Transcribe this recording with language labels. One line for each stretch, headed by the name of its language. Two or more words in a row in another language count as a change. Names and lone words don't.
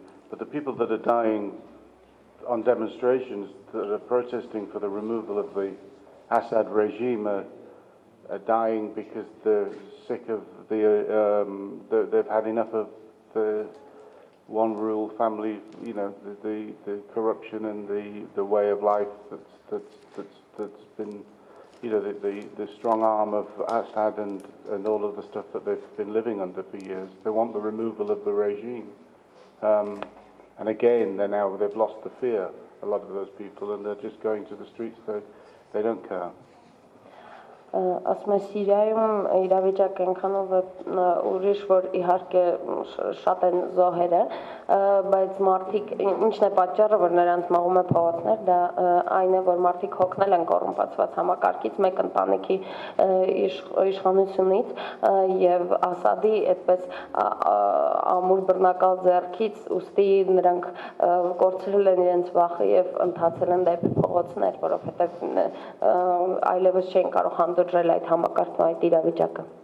English: But the people that are dying on demonstrations that are protesting for the removal of the Assad regime are dying because they're sick of they've had enough of the one rule family, you know, the corruption and the way of life that's been, you know, the strong arm of Assad and all of the stuff that they've been living under for years. They want the removal of the regime. And again, they've lost the fear, a lot of those people, and they're just going to the streets. They don't care.
Armenian: Ասում եմ Սիրիայում իրավիճակը այնքանով ուրիշ, որ իհարկե շատ են զոհերը, բայց մարդիկ ինչն է պատճառը, որ նրանց մաղում է փողոցներ, դա այն է, որ մարդիկ հոգնել են կոռումպացված համակարգից, մեկ ընտանիքի իշխանությունից եւ Ասադի այդպես ամուր բռնակալ ձեռքից, ուստի նրանք կորցրել են իրենց վախը եւ ընթացել են դեպի փողոցներ, որովհետեւ այլևս չեն կարող հանդուրժել այդ համակարգն այդ իրավիճակը։